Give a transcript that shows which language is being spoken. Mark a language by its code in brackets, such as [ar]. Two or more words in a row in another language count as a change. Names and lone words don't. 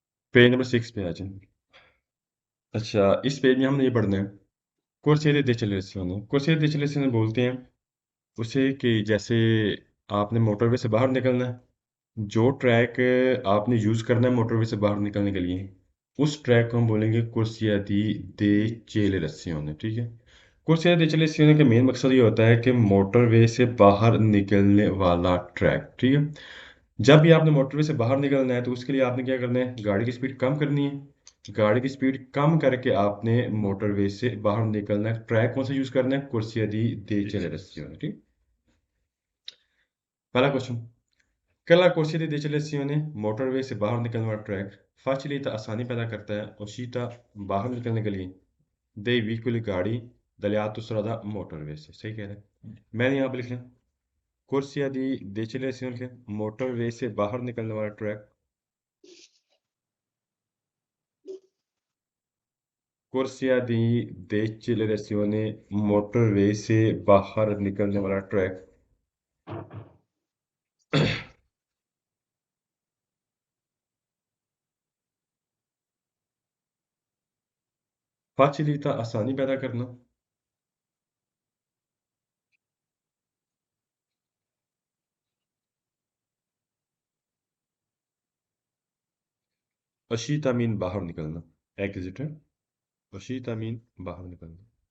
[ur] پیج نمبر 6 پے آ جائے۔ اچھا، اس پیج میں ہم نے یہ پڑھنا ہے, [it] corsia di decelerazione। corsia di decelerazione [ur] بولتے ہیں اسے کہ جیسے آپ نے موٹروے سے باہر نکلنا ہے، جو ٹریک آپ نے یوز کرنا ہے موٹروے سے باہر نکلنے کے لیے، اس ٹریک کو ہم بولیں گے [it] corsia di decelerazione। [ur] ٹھیک ہے, [it] corsia di decelerazione [ur] کا مین مقصد یہ ہوتا ہے کہ موٹروے سے باہر نکلنے والا ٹریک. ٹھیک ہے، جب بھی آپ نے موٹروے سے باہر نکلنا ہے تو اس کے لیے آپ نے کیا کرنا ہے، گاڑی کی سپیڈ کم کرنی ہے. گاڑی کی سپیڈ کم کر کے آپ نے موٹروے سے باہر نکلنا ہے. ٹریک کون سا یوز کرنا ہے, [it] corsia di decelerazione। [ur] ٹھیک، پہلا کویسچن، کلا [it] corsia di decelerazione [ur] موٹروے سے باہر نکلنے والا ٹریک facilita آسانی پیدا کرتا ہے uscita باہر نکلنے کے لیے [it] dei veicoli [ur] गाड़ी [it] dalle autostrada [ur] موٹروے سے. صحیح کہہ رہے ہیں، میں نے یہاں پے لکھ لیا [it] corsia di decelerazione [ur] کے موٹروے سے باہر نکلنے والا ٹریک, [it] corsia di decelerazione [ur] موٹروے سے باہر نکلنے والا ٹریک facilita آسانی پیدا کرنا، uscita مین باہر نکلنا، ایگزٹ ہے، uscita مین باہر نکلنا.